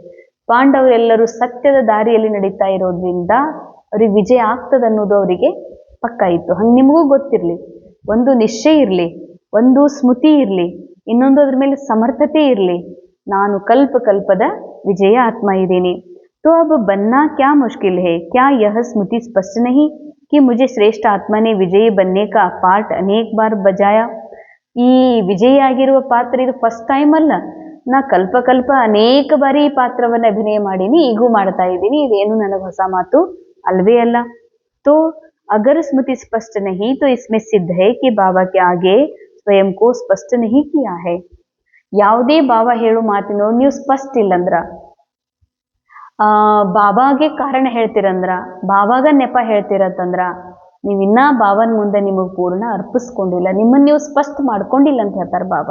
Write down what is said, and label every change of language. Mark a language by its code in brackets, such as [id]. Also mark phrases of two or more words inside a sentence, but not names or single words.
[kn] ಪಾಂಡವರೆಲ್ಲರೂ ಸತ್ಯದ ದಾರಿಯಲ್ಲಿ ನಡೀತಾ ಇರೋದ್ರಿಂದ ಅವ್ರಿಗೆ ವಿಜಯ ಆಗ್ತದ ಅನ್ನೋದು ಅವರಿಗೆ ಪಕ್ಕ ಇತ್ತು. ಹಂಗೆ ನಿಮಗೂ ಗೊತ್ತಿರ್ಲಿ, ಒಂದು ನಿಶ್ಚಯ ಇರ್ಲಿ, ಒಂದು ಸ್ಮೃತಿ ಇರ್ಲಿ, ಇನ್ನೊಂದು ಅದ್ರ ಮೇಲೆ ಸಮರ್ಥತೆ ಇರಲಿ. ನಾನು ಕಲ್ಪದ ವಿಜಯ ಆತ್ಮ ಇದ್ದೀನಿ. [hi] तो अब बनना क्या मुश्किल है? क्या यह स्मृति स्पष्ट नहीं कि मुझे श्रेष्ठ आत्मा ने विजयी बनने का पार्ट अनेक बार बजाया? [kn] ಈ ವಿಜಯಿ ಆಗಿರುವ ಪಾತ್ರ ಇದು [en] first time [kn] ಅಲ್ಲ. ನಾ ಕಲ್ಪ ಅನೇಕ ಬಾರಿ ಈ ಪಾತ್ರವನ್ನು ಅಭಿನಯ ಮಾಡೀನಿ, ಈಗೂ ಮಾಡ್ತಾ ಇದ್ದೀನಿ. ಇದೇನು ನನಗೆ ಹೊಸ ಮಾತು ಅಲ್ವೇ ಅಲ್ಲ. [hi] तो अगर स्मृति स्पष्ट नहीं तो इसमें सिद्ध है कि बाबा के आगे स्वयं को स्पष्ट नहीं किया है. [kn] ಯಾವುದೇ ಬಾಬಾ ಹೇಳು ಮಾತಿನೋ ನೀವು ಸ್ಪಷ್ಟ ಇಲ್ಲಂದ್ರ, ಬಾಬಾಗೆ ಕಾರಣ ಹೇಳ್ತೀರಂದ್ರ, ಬಾಬಾಗ ನೆಪ ಹೇಳ್ತಿರತ್ತಂದ್ರ ನೀವಿನ್ನ ಬಾಬನ ಮುಂದೆ ನಿಮಗೆ ಪೂರ್ಣ ಅರ್ಪಿಸ್ಕೊಂಡಿಲ್ಲ, ನಿಮ್ಮನ್ನು ನೀವು ಸ್ಪಷ್ಟ ಮಾಡ್ಕೊಂಡಿಲ್ಲ ಅಂತ ಹೇಳ್ತಾರೆ ಬಾಬಾ.